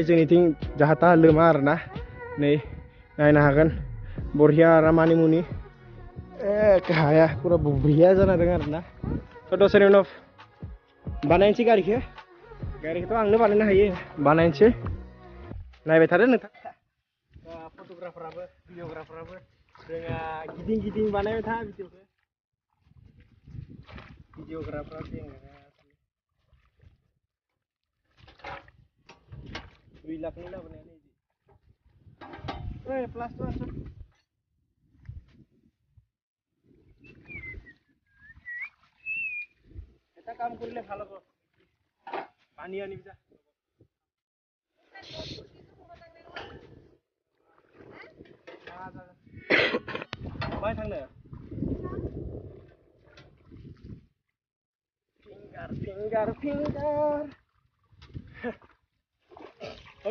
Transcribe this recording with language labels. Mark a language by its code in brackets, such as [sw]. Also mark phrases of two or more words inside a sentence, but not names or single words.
[brx] जोंनिथिं जाहाथा लोमा आरोना नै नायनो हागोन बरिया आरामानि मुनि हाया पुरा बरिया जाना दं आरोना दसेनि उनाव बानायनोसै गारिखौथ' आंनो बानायनो हायो बानायनोसै नायबाय थादो नोंथां फट'ग्राफाराबो भिडिअ'ग्राफाराबो जोंहा गिदिं बानायबाय था भिडिअ'ग्राफारा 2 लाखनि लाबोनायानो ओइ प्लास तो आसो [bn] এটা কাম করলে ভালো হবে পানি আনি যা [brx] बाय थांनो फिंगार oh